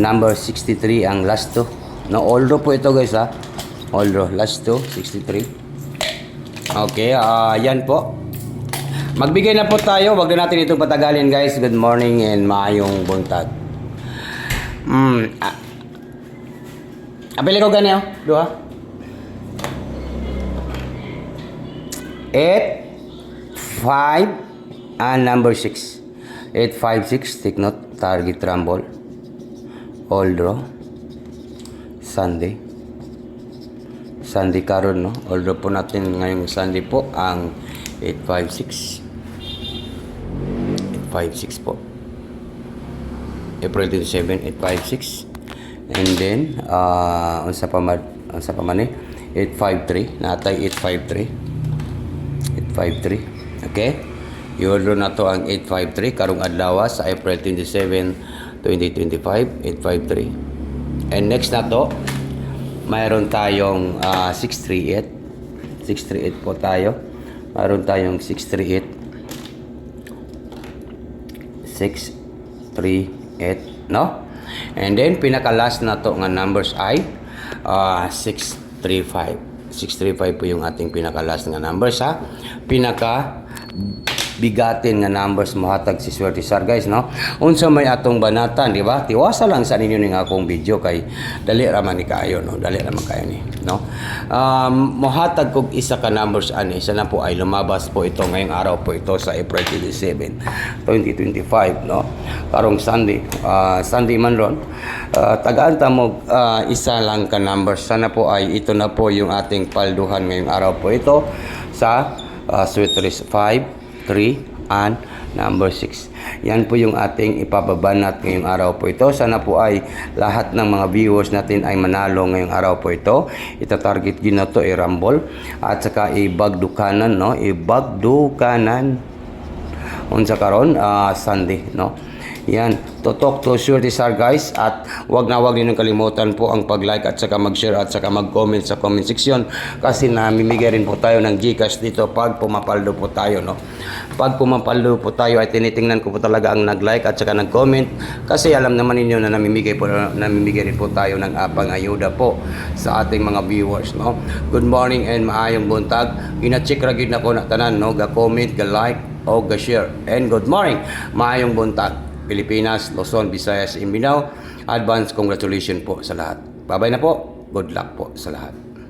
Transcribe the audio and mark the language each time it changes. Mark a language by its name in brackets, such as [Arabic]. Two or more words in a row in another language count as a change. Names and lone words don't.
[English] Number 63 ang last 2. No, all draw [Filipino] po ito [English] guys, ha. All draw, last 2, 63. [Filipino] Okay, yan po. Magbigay na po tayo. Wag na natin itong patagalin guys. [English] Good morning and [Cebuano] maayong buntag. Apili ko ganyan, duha. 8, 5, [English] and number 6. 856, take note, target rumble, all draw, Sunday karon, no? All draw [Filipino] po natin ngayong Sunday po ang 856 po, April 27, 856. [English] And then [Cebuano] unsa pa man 853, natay 853, okay. i-withdraw na to ang 853 karong adlaw sa April 27, 2025, 853. [English] And next [Filipino] na to, mayroon tayong 638. 638 po tayo. Mayroon tayong 638. 638, no? [English] And then [Filipino] pinaka-last na to nga numbers ay 635. 635 po yung ating pinaka-last nga numbers, ha. [Cebuano] Pinaka bigatin nga numbers mohatag si Swerte Sar, guys, no? Unsa may atong banatan, di ba? Tiwasa lang sa ninyo ning akong video kay dali ra man ni kayo, no? Dali ra man kayo ni, no? Mohatag kog isa ka numbers ani, [Filipino] isa na po ay lumabas po ito ngayong araw po ito sa April 27, 2025, no? [Cebuano] Karong Sunday, Sunday man ron. Tagaan ta mo isa lang ka numbers. [Filipino] Sana po ay ito na po yung ating palduhan ngayong araw po ito sa Sweeters 5, 3, and number 6. Yan po yung ating ipababanat ngayong araw po ito. Sana po ay lahat ng mga viewers natin ay manalo ngayong araw po ito. Ita-target din na to i-rumble at saka i-bagdukanan, no? [Cebuano] I-bagdukanan unsa karon Sunday, no? [Filipino] Yan, tutok to Swerte Sar, guys, at wag ninyong kalimutan po ang pag-like at saka mag-share at saka mag-comment sa [English] comment section [Filipino] kasi namimigay rin po tayo ng GCash dito pag pumapaldo po tayo, no? Pag pumapaldo po tayo ay tinitingnan ko po talaga ang nag-like at saka nag-comment kasi alam naman ninyo na namimigay rin po tayo ng pang-ayuda po sa ating mga viewers, no? [English] Good morning and [Cebuano] maayong buntag. Gina-check ra gyud nako na tanan, no? Ga-comment, ga-like o ga-share. [English] And good morning, [Cebuano] maayong buntag. Pilipinas, Luzon, Visayas, Mindanao. [English] Advance congratulations [Filipino] po sa lahat. Bye-bye na po. [English] Good luck [Filipino] po sa lahat.